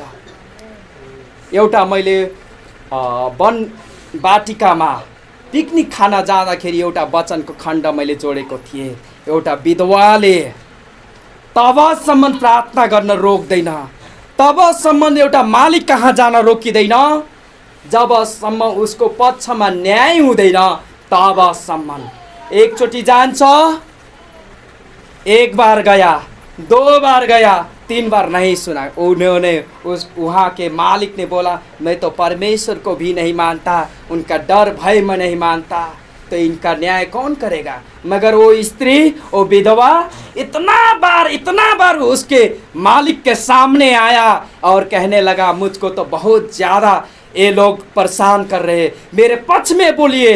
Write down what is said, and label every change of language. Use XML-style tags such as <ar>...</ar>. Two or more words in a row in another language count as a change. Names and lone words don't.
<ne>एउटा मैले वन बाटिकामा पिकनिक खान जाँदाखेरि एउटा वचनको खण्ड मैले जोडेको थिएँ। एउटा विधवाले तबसम्म प्रार्थना गर्न रोक्दैन, तबसम्म एउटा मालिक कहाँ जान रोकिँदैन जबसम्म उसको पक्षमा न्याय हुँदैन तबसम्म। एकचोटि जान्छ,</ne> <hi>एक बार गया, 2 बार गया, 3 बार नहीं सुना। उन्होंने वहाँ के मालिक ने बोला मैं तो परमेश्वर को भी नहीं मानता, उनका डर भय मैं नहीं मानता, तो इनका न्याय कौन करेगा। मगर वो स्त्री, वो विधवा इतना बार उसके मालिक के सामने आया और कहने लगा मुझको तो बहुत ज़्यादा ये लोग परेशान कर रहे हैं, मेरे पक्ष में बोलिए।</hi>